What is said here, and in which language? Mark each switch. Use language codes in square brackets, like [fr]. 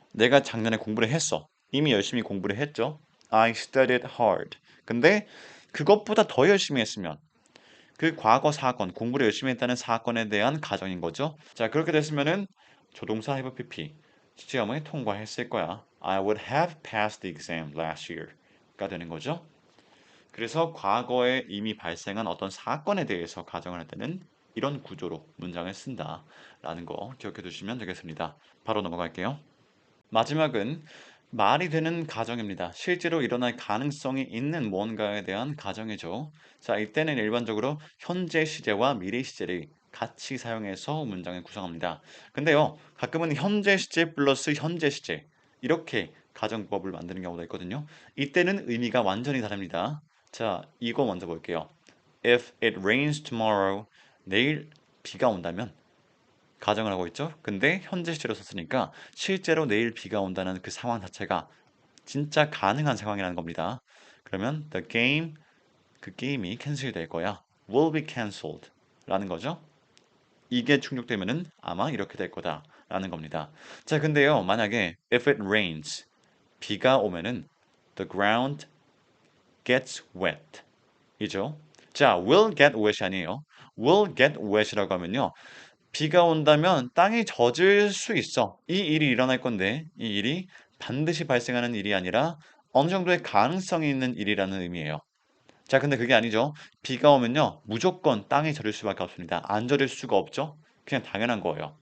[ko] 내가 작년에 공부를 했어. 이미 열심히 공부를 했죠. [en] I studied hard. [ko] 근데 그것보다 더 열심히 했으면 그 과거 사건, 공부를 열심히 했다는 사건에 대한 가정인 거죠. 자, 그렇게 됐으면은 조동사 have pp 시험을 통과했을 거야. [en] I would have passed the exam last year [ko] 가 되는 거죠. 그래서 과거에 이미 발생한 어떤 사건에 대해서 가정을 할 때는 이런 구조로 문장을 쓴다라는 거 기억해 두시면 되겠습니다. 바로 넘어갈게요. 마지막은 말이 되는 가정입니다. 실제로 일어날 가능성이 있는 무언가에 대한 가정이죠. 자, 이때는 일반적으로 현재 시제와 미래 시제를 같이 사용해서 문장을 구성합니다. 근데요, 가끔은 현재 시제 플러스 현재 시제 이렇게 가정법을 만드는 경우가 있거든요. 이때는 의미가 완전히 다릅니다. 자, 이거 먼저 볼게요. [en] If it rains tomorrow, [ko] 내일 비가 온다면 가정을 하고 있죠. 근데 현재 시제로 썼으니까 실제로 내일 비가 온다는 그 상황 자체가 진짜 가능한 상황이라는 겁니다. 그러면 [en] the game [ko] 그 게임이 캔슬 될 거야. [en] will be cancelled [ko] 라는 거죠. 이게 충족되면은 아마 이렇게 될 거다라는 겁니다. 자, 근데요. 만약에 [en] if it rains [ko] 비가 오면은 [en] the ground gets wet 이죠. [ko] 자, [en] will get wet [ko] 이 아니에요. [en] will get wet [ko] 이라고 하면요. 비가 온다면 땅이 젖을 수 있어. 이 일이 일어날 건데 이 일이 반드시 발생하는 일이 아니라 어느 정도의 가능성이 있는 일이라는 의미예요. 자, 근데 그게 아니죠. 비가 오면요. 무조건 땅이 젖을 수밖에 없습니다. 안 젖을 수가 없죠. 그냥 당연한 거예요.